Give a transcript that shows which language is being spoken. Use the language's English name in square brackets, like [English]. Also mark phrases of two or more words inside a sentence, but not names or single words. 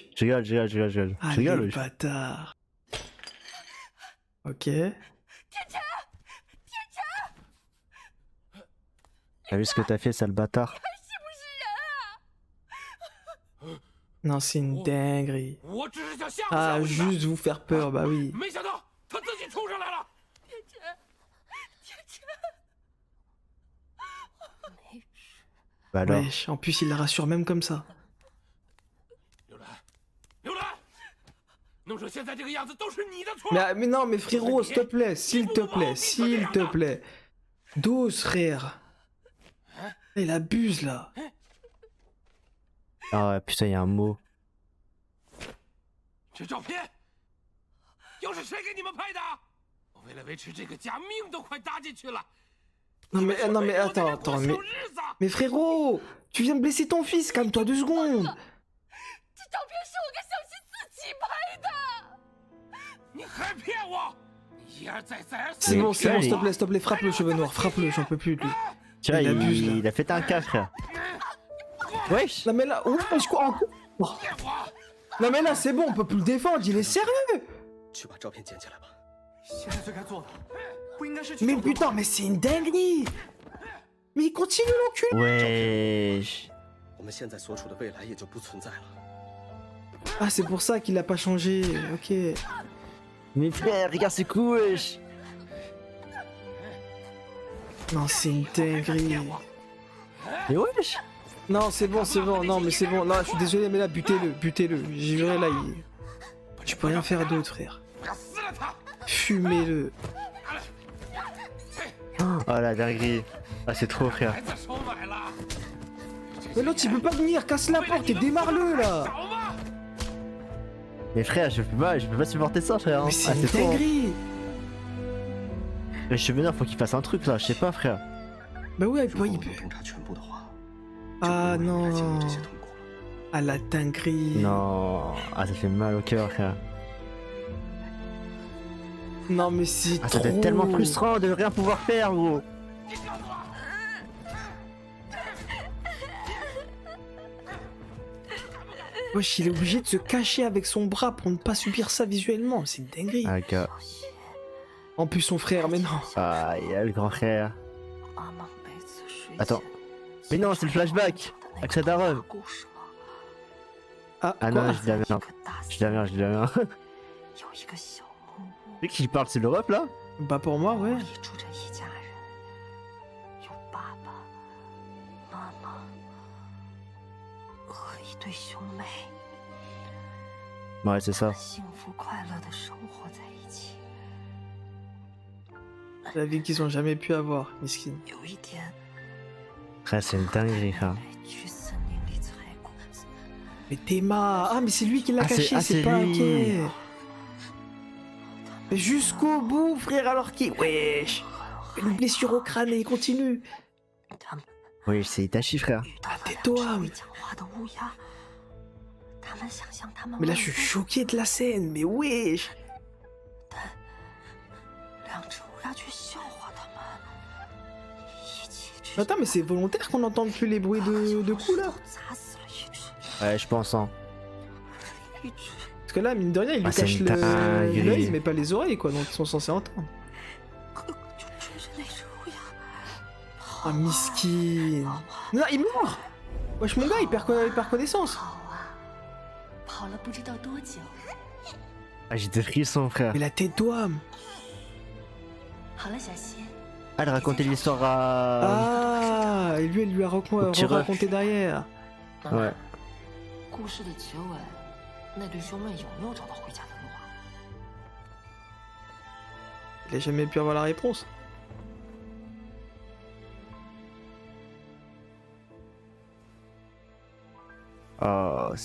[French] Je rigole, je rigole, je rigole, je rigole. Je rigole, Allez, wesh. bâtard. Ok. T'as vu ce que t'as fait sale bâtard? Non, c'est une dinguerie. [Chinese] 我只是想吓唬吓 [French] Ah, [Chinese] 唬你们 [French] juste vous faire peur, bah oui. [Chinese] 没想到他自己冲上来了。 [French] Bah alors. Wesh, en plus il la rassure même comme ça. [Chinese] 刘兰，刘兰，弄成现在这个样子都是你的错。 [French] Mais non, mais frérot, s'il te plaît, s'il te plaît, s'il te plaît. Dose, frère. Il abuse là. Ah ouais, putain, il y a un mot. [Chinese] 这照片又是谁给你们拍的？我为了维持这个家，命都快搭进去了。 [French] Non mais attends, mais frérot, tu viens de blesser ton fils, calme-toi 2 secondes. [Chinese] 这照片是我跟小七自己拍的。你还骗我！你一而再再而三。 [French] C'est bon, Mais s'il te plaît, frappe le cheveu noir, frappe-le, j'en peux plus de lui. Tu vois, Il abuse, là. il a fait un cas frère. Wesh. Non mais là, ouf, je crois en coup. Oh. Non mais là, c'est bon, on peut plus le défendre, il est sérieux. [Chinese] 去把照片捡起来吧。现在最该做的，不应该是去 [French] Mais [Chinese] 找毒 [French] putain, mais c'est une dinguerie. Mais il continue l'enculé. Wesh. [Chinese] 我们现在所处的未来也就不存在了。 [French] Ah, c'est pour ça qu'il a pas changé, ok. Mais frère, regarde ce coup, wesh. Non, c'est une dinguerie. Mais wesh. Non, c'est bon, non, mais c'est bon. Non, je suis désolé, mais là, butez-le. J'ai juré, là, il... Je peux rien faire d'autre, frère. [Chinese] 我要撕了他！ [French] Fumez-le. Oh la dinguerie. Ah, c'est trop, frère. [Chinese] 孩子收买了， [French] Mais l'autre, il peut pas venir, casse la porte et démarre-le, là. [Chinese] 找吧！ [French] Mais frère, je peux pas supporter ça, frère. Hein. Mais c'est Ah, une trop, hein. dinguerie. Mais je suis vénère, faut qu'il fasse un truc, là. Je sais pas, frère. Bah ouais, [Chinese] 如果 [French] il [Chinese] 我 [French] peut... [Chinese] 能洞察全部的话， [French] Ah [Chinese] 就不会来经历 [French] non. [Chinese] 这些痛苦了。 [French] Ah, la dinguerie. Non. Ah, ça fait mal au cœur, frère. Non, mais c'est Ah, ça doit trop... être tellement frustrant de rien pouvoir faire, gros. Wesh, il est obligé de se cacher avec son bras pour ne pas subir ça visuellement. C'est une dinguerie. Ah, gars. En plus, son frère, mais non. Ah, il y a le grand frère. Attends. Mais non, c'est le flashback. Avec sa daronne. Ah, Ah quoi non, je dis la merde. Je dis la merde, je dis la merde. C'est qui parle, c'est l'Europe, là? Bah pour moi, ouais. [Chinese] 里住着一家人，有爸爸妈妈和一对兄妹， [French] Ouais, c'est ça. [Chinese] 幸福快乐的生活在一起。 [French] La vie qu'ils ont jamais pu avoir, miskin. [Chinese] 有一天， [French] Frère, c'est une dinguerie, frère. [Chinese] 去森林里采果子， [French] Mais Théma. Ah, mais c'est lui qui l'a Ah, c'est- caché, ah, c'est c'est pas lui. ok. Mais jusqu'au bout, frère, alors qu'il... Wesh. Une blessure au crâne et il continue. [Chinese] 他们 [French] Oui, c'est Itachi, frère. [Chinese] 遇到了 [French] tais-toi. [Chinese] 两只会讲话的乌鸦，他们想象他们 [French] Mais là, [Chinese] 漫 [French] je suis [Chinese] 步 [French] choqué de la scène, mais wesh. [Chinese] 两只乌鸦却笑话他们，一起吃 [French] Attends, mais c'est volontaire qu'on n'entende plus les bruits de coups, là? [Chinese] 砸死了一只， [French] Ouais, je pense, hein. [Chinese] 一只。 [French] Parce que là, mine de rien, il lui Ah, c'est cache une dinguerie. l'œil, mais pas les oreilles, quoi, donc ils sont censés entendre. [Chinese] 哥哥就追着那只乌鸦 [French] Ah, miskin. Non, il meurt. Wesh, mon gars, il perd connaissance. [Chinese] 跑啊，跑了不知道多久。 [French] Ah, j'ai des frissons, frère. Mais la tête d'homme. [Chinese] 好了，小希， [French] Ah, elle racontait l'histoire à... Ah, et lui, elle lui a petit ref. raconté derrière. Ouais. [Chinese] 故事的结尾，那对兄妹有没有找到回家的路啊？ [French] Il a jamais pu avoir la réponse. Oh, c'est